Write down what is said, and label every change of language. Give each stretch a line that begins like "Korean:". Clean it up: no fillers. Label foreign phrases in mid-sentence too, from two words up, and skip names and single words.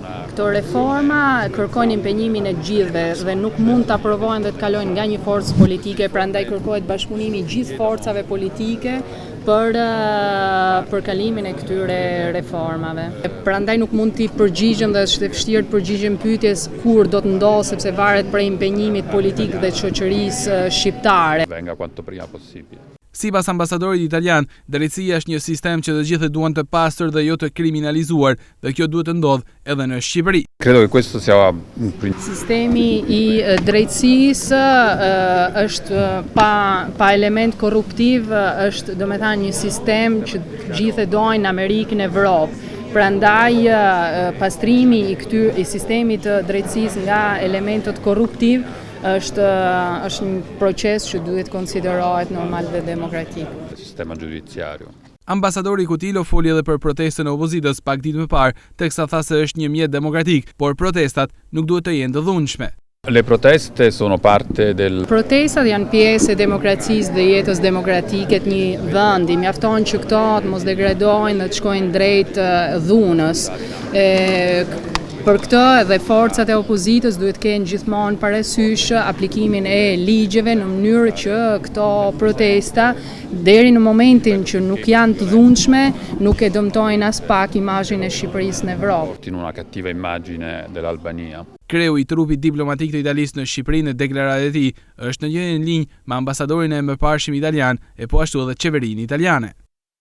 Albanian: Këto reforma kërkojnë impenjimin e gjithëve dhe nuk mund të aprovojnë dhe të kalojnë nga një forcë politike, prandaj kërkohet bashkëpunimi i gjithë forcave politike për kalimin e këtyre reformave. Prandaj nuk mund t'i përgjigjem dhe është e vështirë të përgjigjem pyetjes kur do të ndodhë sepse varet prej impenjimit politik dhe të shoqërisë shqiptare.
Italian: Venga quanto prima possibile.
Albanian: Sipas ambasadorit italian, drejtësia është një sistem që të gjithë duan të pastër dhe jo të kriminalizuar, dhe kjo duhet të ndodhë edhe në Shqipëri.
Italian: Credo che questo sia
Albanian: Sistemi i drejtësisë është pa element korruptiv, është domethënë një sistem që gjithë dojnë në Amerikën e Evropë. Prandaj pastrimi i sistemit të drejtësisë nga elementët korruptiv është një proces që duhet konsiderohet normal dhe demokratik.
Italian: Sistema giudiziario.
Albanian: Ambasadori Cutillo foli edhe për protestën e opozitës pak ditë më parë, teksa tha se është një mjet demokratik, por protestat nuk duhet të jenë të dhunshme.
Italian: Le proteste sono parte del
Albanian: Protestat janë pjesë e demokracisë dhe jetës demokratike të një vendi. Mjafton që këto të mos degradojnë dhe të shkojnë drejt dhunës. Për këtë edhe forcat e opozitës duhet kenë gjithmonë parasysh aplikimin e ligjeve në mënyrë që këto protesta deri në momentin që nuk janë të dhunshme, nuk e dëmtojnë as pak imazhin e Shqipërisë në Evropë.
Italian: In una cattiva immagine dell'Albania.
Albanian: Kreu i trupit diplomatik të Italisë në Shqipëri në deklaratë e tij është në një linjë me ambasadorin e mëparshëm italian e po ashtu edhe qeverinë italiane.